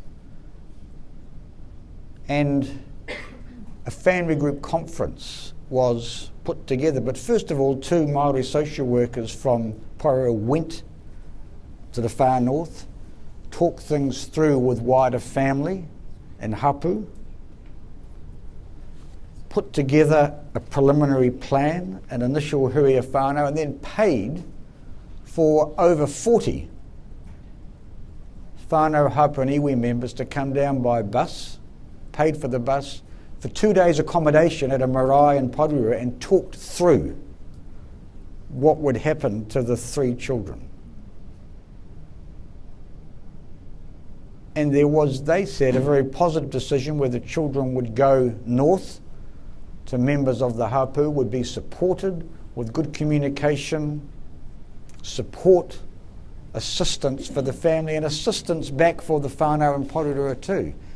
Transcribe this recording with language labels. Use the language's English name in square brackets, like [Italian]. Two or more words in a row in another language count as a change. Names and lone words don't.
[English] And a family group conference was put together, but first of all 2 Māori social workers from Porirua went to the far north, talked things through with wider family and hapu, put together a preliminary plan, an initial [Māori] huia whānau, [English] and then paid for over 40 [Māori] whānau, hapu [English] and iwi members to come down by bus, paid for the bus, for 2 days accommodation at a marae in Porirua, and talked through what would happen to the 3 children. And there was, they said, a very positive decision where the children would go north to members of the hapu, would be supported with good communication, support, assistance for the family, and assistance back for the whānau in Porirua too.